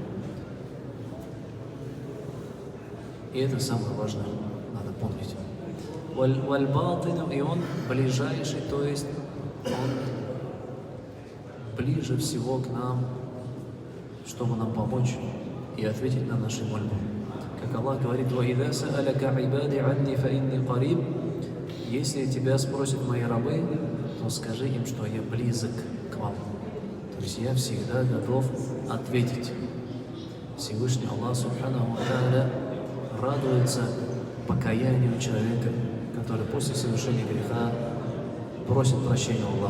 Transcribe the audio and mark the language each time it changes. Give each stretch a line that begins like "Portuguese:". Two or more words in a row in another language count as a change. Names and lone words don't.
Russian: И это самое важное, надо помнить. Валь-балтин, и он ближайший, то есть он ближе всего к нам, чтобы нам помочь и ответить на наши мольбы. Как Аллах говорит:
Arabic: «وإذا سألك عبادي عني فإني قريب».
Russian: Если тебя спросят мои рабы, то скажи им, что я близок к вам. То есть я всегда готов ответить. Всевышний Аллах
Arabic: سبحانه وتعالى
Russian: радуется покаянию человека, который после совершения греха просит прощения Аллаха.